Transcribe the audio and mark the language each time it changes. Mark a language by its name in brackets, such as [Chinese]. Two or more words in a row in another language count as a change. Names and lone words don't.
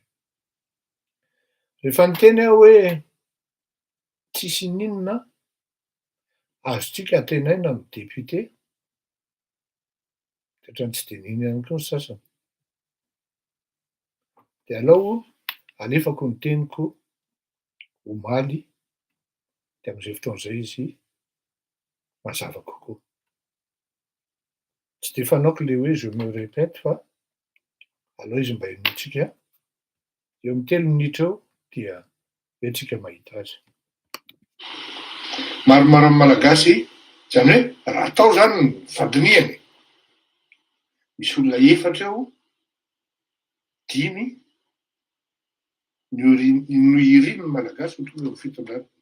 [Malagasy] Rehefa niteny aho hoe tsisy n'inona azotsika antenaina ny député, ohatrany tsy de nino ihany koa ny sasany. De alao alefako ny teniko omaly, de amin'izay fotoan'izay izy mazava kokoa. Tsy de fanaoko le hoe [French] je me répète [Malagasy] fa alao izy mba henointsika eo amin'ny 3 minitra eo dia hoentsika mahita azy. Maromaro amin'ny malagasy zany hoe raha atao zany ny fandiniany, misy olona 4 eo, 5 no iriny ny malagasy ho tonga amin'ny fitondrana.